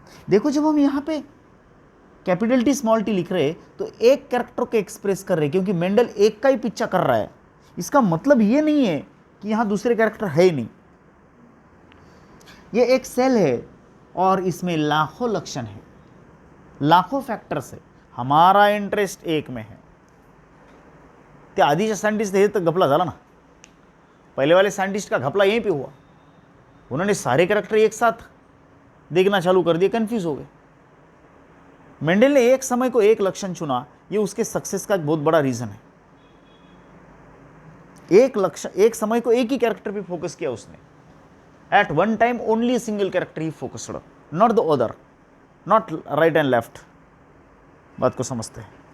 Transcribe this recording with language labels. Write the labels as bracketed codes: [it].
[hi] देखो जब हम यहां पे कैपिटल टी स्मॉल टी लिख रहे हैं तो एक कैरेक्टर को एक्सप्रेस कर रहे हैं, क्योंकि मेंडल एक का ही पीछा कर रहा है. इसका मतलब ये नहीं है कि यहां दूसरे कैरेक्टर है नहीं. ये एक सेल है और इसमें लाखों लक्षण है, लाखों फैक्टर्स है. हमारा इंटरेस्ट एक में है. [mr] ते आधीचे सायंटिस्ट हे तर घपला झाला ना. [hi] पहले वाले सायंटिस्ट का घपला यहीं पे हुआ. उन्होंने सारे कैरेक्टर एक साथ देखना चालू कर दिए, कंफ्यूज हो गए. मेंडल ने एक समय को एक लक्षण चुना, ये उसके सक्सेस का एक बहुत बड़ा रीजन है. एक लक्षण, एक समय को एक ही कैरेक्टर पे फोकस किया उसने. [en] At one time only single character ही focused, not the other, not right and left. [hi] बात को समझते हैं.